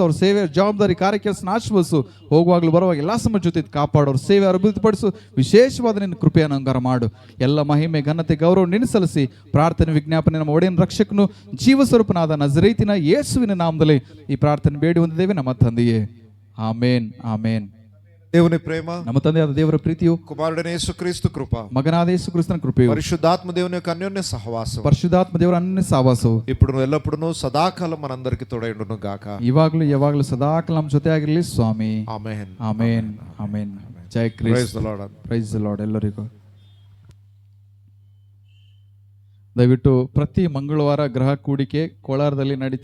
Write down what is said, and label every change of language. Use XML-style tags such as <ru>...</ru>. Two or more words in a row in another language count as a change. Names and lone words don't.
<kn>ಅವ್ರ ಸೇವೆ, ಜವಾಬ್ದಾರಿ, ಕಾರ್ಯಕೆಲಸನ ಆಶೀರ್ವದಿಸು. ಹೋಗುವಾಗಲೂ ಬರುವಾಗ ಎಲ್ಲ ಸಮಯ ಜೊತೆ ಕಾಪಾಡು. ಅವ್ರ ಸೇವೆ ಅಭಿವೃದ್ಧಿಪಡಿಸು. ವಿಶೇಷವಾದ ನಿನ್ನ ಕೃಪೆಯನ್ನು ಅಂಗಾರ ಮಾಡು. ಎಲ್ಲ ಮಹಿಮೆ, ಘನತೆ, ಗೌರವ ನಿನ್ನ ಸಲ್ಲಿಸಿ ಪ್ರಾರ್ಥನೆ ವಿಜ್ಞಾಪನೆ ನಮ್ಮ ಒಡೆಯನ ರಕ್ಷಕನು ಜೀವಸ್ವರೂಪನಾದ ನಜರೇತಿನ ಯೇಸುವಿನ ನಾಮದಲ್ಲಿ ಈ ಪ್ರಾರ್ಥನೆ ಬೇಡಿ ಹೊಂದಿದ್ದೇವೆ ನಮ್ಮ ತಂದೆಯೇ. ಆಮೇನ್, ಆಮೇನ್.</kn> <te>దేవుని ప్రేమ,</te> <kn>ನಮ್ಮ ತಂದೆಯಾದ ದೇವರ ಪ್ರೀತಿಯು,</kn> <te>కుమారుడైన యేసుక్రీస్తు కృప,</te> <kn>ಮಗನಾದ ಯೇಸು ಕ್ರಿಸ್ತನ ಕೃಪೆಯು,</kn> <te>పరిశుద్ధాత్మ దేవుని యొక్క అన్యోన్య సహవాసం</te> <kn>ಪರಿಶುದ್ಧಾತ್ಮ ದೇವರ ಅನ್ಯ ಸಹವಾಸವು</kn> <te>ఇప్పుడు ఎల్లప్పుడూ సదాకాలం మనందరికి తోడైండును గాక.</te> <kn>ಇವಾಗಲೂ ಯಾವಾಗಲೂ ಸದಾಕಾಲ ನಮ್ಮ ಜೊತೆ ಆಗಿರಲಿ ಸ್ವಾಮಿ. ಆಮೆನ್, ಆಮೇನ್, ಆಮೇನ್. ಜೈ ಪ್ರೈಸ್ ಕ್ರಿಸ್ತ.</kn> <en>the Lord. praise the Lord</en> <kn>ಎಲ್ಲರಿಗೂ. ದಯವಿಟ್ಟು ಪ್ರತಿ ಮಂಗಳವಾರ ಗೃಹ ಕೂಡಿಕೆ ಕೋಲಾರದಲ್ಲಿ ನಡೀತಾ</kn>